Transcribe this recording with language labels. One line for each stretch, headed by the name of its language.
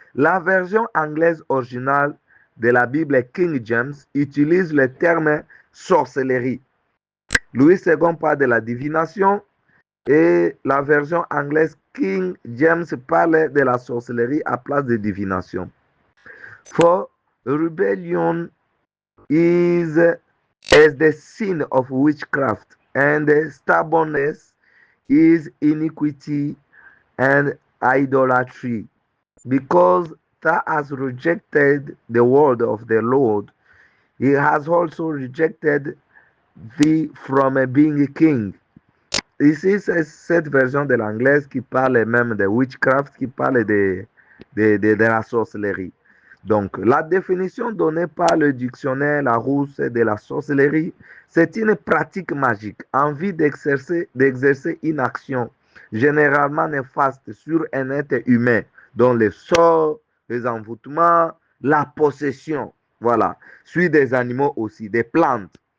French: La version anglaise originale de la Bible King James utilise le terme sorcellerie. Louis II parle de la divination et la version anglaise King James parle de la sorcellerie à place de divination.
English: For rebellion is as the sin of witchcraft, and stubbornness is iniquity and idolatry. Because thou hast rejected the word of the Lord, he has also rejected thee from being king.
French: Ici, c'est cette version de l'anglaise qui parle même de witchcraft, qui parle de la sorcellerie. Donc, la définition donnée par le dictionnaire Larousse de la sorcellerie, c'est une pratique magique en vue d'exercer une action généralement néfaste sur un être humain, dont les sorts, les envoûtements, la possession, voilà, sur des animaux aussi, des plantes,